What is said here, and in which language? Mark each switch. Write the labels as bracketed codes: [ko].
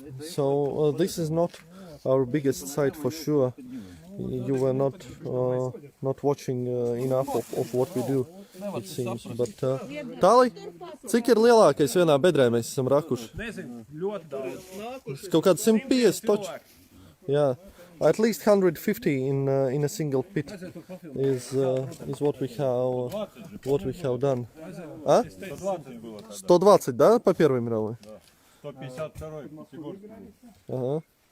[en] So this is not our biggest site for sure. You were not watching enough of what we do, it seems. [lv] But Tāli, cik ir lielākais vienā bedrē mēs esam rakuši? Nezinu, ļoti daudz. Kaut kāds 150 taču. Jā, [en] At least 150 in a single pit is what we have done. [ru] А? 120, да, по Первой мировой? 152-й Сигурский. Ага.